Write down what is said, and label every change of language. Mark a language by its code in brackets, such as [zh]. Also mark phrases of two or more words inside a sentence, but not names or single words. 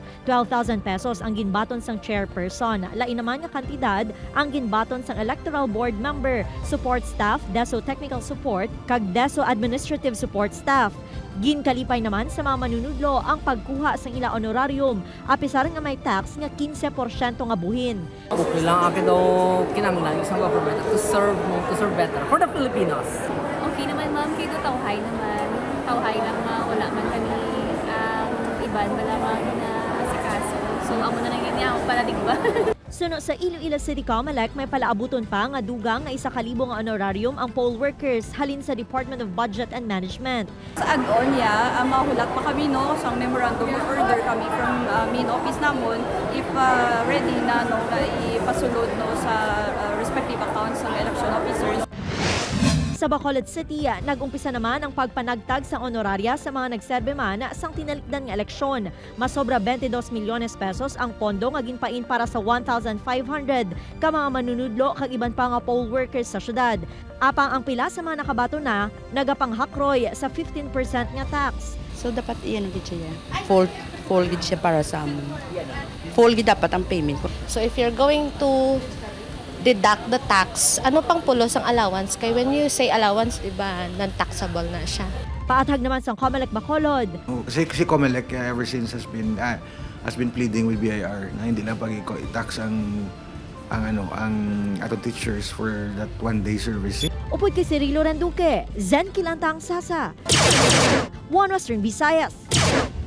[hil] 12,000 pesos ang ginbaton sang chairperson. Lain naman nga kantidad ang ginbaton sang [en] electoral board member, support staff, DESO technical support [hil] kag [en] DESO administrative support staff. [hil] Ginkalipay naman sa mga manunudlo ang pagkuha sang ila honorarium, apisar nga may tax nga 15% nga buhin. Okay lang akin daw kinahanglan isang government [en] to serve better for the Filipinos. [hil] Okay naman ma'am, kay tawhay naman. Tawhay lang wala man kami ang iban malamang na asikaso. So amo na lang ganyan ako pala digba. Suno sa Iloilo City Comelec may palaabuton pa nga dugang nga 1,000 nga honorarium ang poll workers halin sa Department of Budget and Management. Sa add-on mahulat pa kami sa [en] memorandum of order [hil] kami [en] from main office [hil] namon if ready na ipasulod sa [en] respective accounts [hil] ng [en] election officers. [hil] Sa Bacolod City, nag-umpisa naman ang pagpanagtag sa honoraria sa mga nagserbe man sang tinalikdan nga eleksyon. Masobra 22 milyones pesos ang pondo nga ginpain para sa 1,500 ka mga manunudlo kag iban pa nga poll workers sa syudad. Apang ang pila sa mga nakabato na nagapanghakroy sa 15% nga tax. So dapat iyan ang siya. Full gid siya para sa amon. Full gid dapat ang payment. [en] So if you're going to deduct the tax, [hil] ano pang pulos ang allowance? [en] Kaya when you say allowance, diba, non-taxable [hil] na siya. Paatag naman sa Comelec Bacolod. [en] Kasi Comelec ever since has been pleading with BIR [tl] na hindi lang i-tax ang atong teachers [en] for that one-day service. [hil] Upod kay Cirilo Renduque, Zen Kilantang Sasa, One Western Visayas.